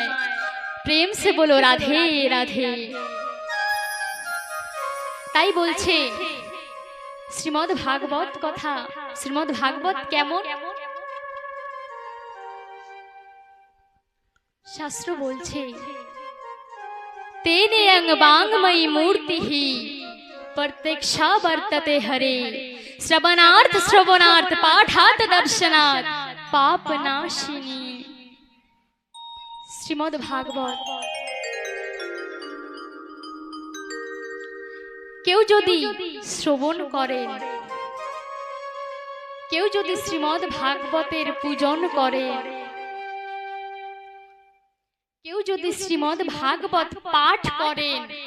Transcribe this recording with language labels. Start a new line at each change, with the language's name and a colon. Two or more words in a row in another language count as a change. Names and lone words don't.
Hindi: प्रेम से बोलो राधे राधे।
Bangla: তাই বলছে শ্রীমদ্ ভাগবত কথা, শ্রীমদ্ ভাগবত কেমন? শাস্ত্র বলছে
Sanskrit: तेने अंग वांगमयी मूर्ति ही प्रत्यक्षा वर्तते हरे, श्रवणार्थ श्रवणार्थ पाठार्थ दर्शनार्थ पाप नाशिनी।
Bangla: श्रीमद् भागवत কেউ যদি শ্রবণ করেন, কেউ যদি শ্রীমদ্ ভাগবতের পূজন করেন, কেউ যদি শ্রীমদ্ ভাগবত পাঠ করেন,